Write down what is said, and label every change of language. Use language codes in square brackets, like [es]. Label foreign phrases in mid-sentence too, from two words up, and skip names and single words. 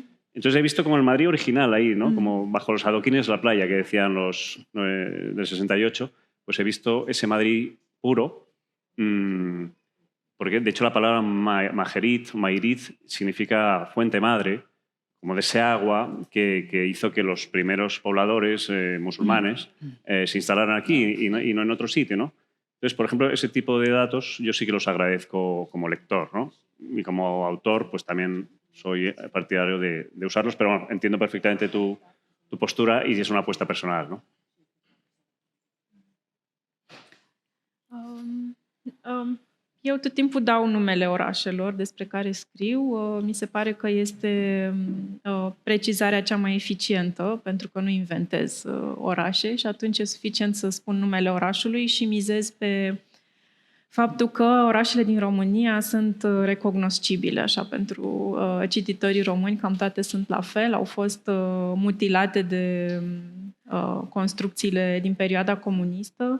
[es] Entonces he visto como el Madrid original ahí, ¿no? Como bajo los adoquines de la playa que decían los del 68, pues he visto ese Madrid puro, porque de hecho la palabra Majerit, Mairit, significa fuente madre, como de ese agua que hizo que los primeros pobladores musulmanes se instalaran aquí y no en otro sitio, ¿no? Entonces, por ejemplo, ese tipo de datos yo sí que los agradezco como lector, ¿no? Y como autor, pues también soy partidario de usarlos, pero bueno, entiendo perfectamente tu postura y es una apuesta personal, ¿no? [ro] Eu tot timpul dau numele orașelor despre care scriu. Mi se pare că este precizarea cea mai eficientă, pentru că nu inventez orașe și atunci e suficient să spun numele orașului și mizez pe faptul că orașele din România sunt recognoscibile, așa, pentru cititorii români, cam toate sunt la fel, au fost mutilate de construcțiile din perioada comunistă.